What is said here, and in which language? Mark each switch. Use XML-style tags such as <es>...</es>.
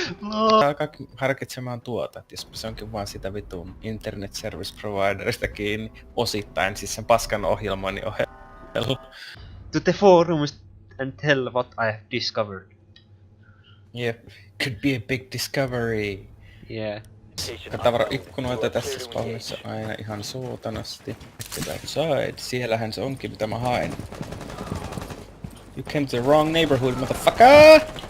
<fi>Alkaa harkitsemaan tuota, että jos se onkin vaan sitä vitun internet service providerista kiinni osittain, siis sen paskan ohjelmoinnin ohjelma.</fi> <en>To the forums and tell what I have discovered. Yep, could be a big discovery. Yeah.</en> <fi>Tavara-ikkunoita tässä spawnissa aina ihan suutanasti.</fi> <en>Get outside,</en> <fi>siellähän se onkin mitä mä haen.</fi> <en>You came to the wrong neighborhood, motherfucker!</en>